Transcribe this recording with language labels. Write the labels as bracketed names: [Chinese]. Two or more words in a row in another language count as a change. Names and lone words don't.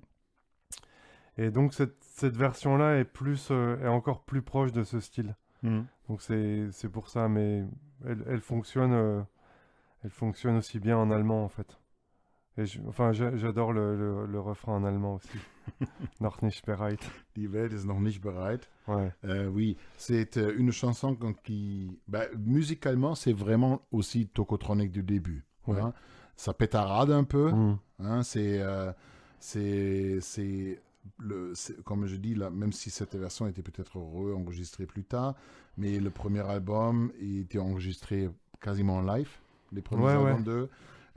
[French] Et donc cette version-là est encore plus proche de ce style. Donc c'est pour ça, mais elle fonctionne aussi bien en allemand en fait. Et j'adore le refrain en allemand aussi. [German] Noch nicht bereit. Die Welt ist noch nicht bereit. [French] Ouais. Oui, c'est une chanson qui, musicalement, c'est vraiment aussi Tokotronic du début. Ouais. Hein. Ça pétarade un peu. Hein, comme je dis, là, même si cette version était peut-être enregistrée plus tard, mais le premier album était enregistré quasiment en live, les premiers albums d'eux.